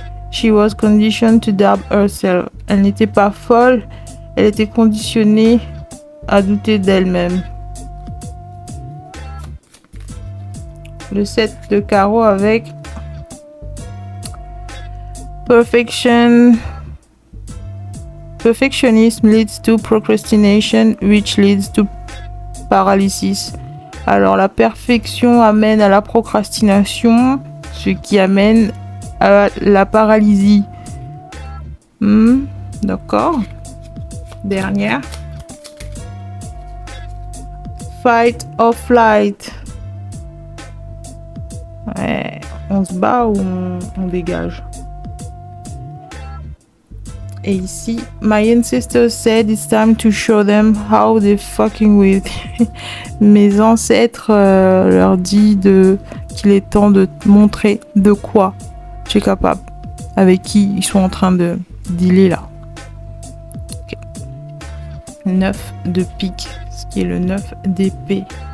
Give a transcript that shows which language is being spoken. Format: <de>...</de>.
<en>She was conditioned to doubt herself.</en> <fr>Elle n'était pas folle. Elle était conditionnée à douter d'elle-même. Le 7 de carreau avec</fr> <en>Perfectionism leads to procrastination, which leads to paralysis.</en> <fr>Alors, la perfection amène à la procrastination, ce qui amène à la paralysie. D'accord. Dernière.</fr> <en>Fight or flight.</en> <fr>Ouais, on se bat ou on dégage? Et ici,</fr> <en>my ancestors said it's time to show them how they're fucking with.</en> <fr>Mes ancêtres leur disent qu'il est temps de montrer de quoi tu es capable, avec qui ils sont en train de dealer là. Okay. 9 de pique, ce qui est le 9 d'épée.</fr>